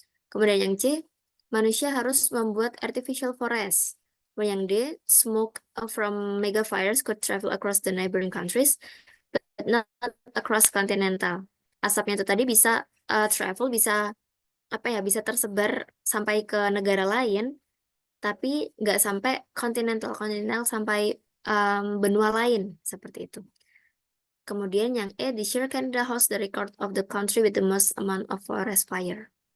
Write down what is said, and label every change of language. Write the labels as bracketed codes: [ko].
[id] Kemudian yang C, manusia harus membuat artificial forest. Kemudian yang D, [en] smoke from mega fires could travel across the neighboring countries, but not across continental. [id] Asapnya itu tadi bisa travel, bisa bisa tersebar sampai ke negara lain, tapi nggak sampai continental sampai benua lain seperti itu. Kemudian yang E, [en] this year Canada hosts the record of the country with the most amount of forest fire.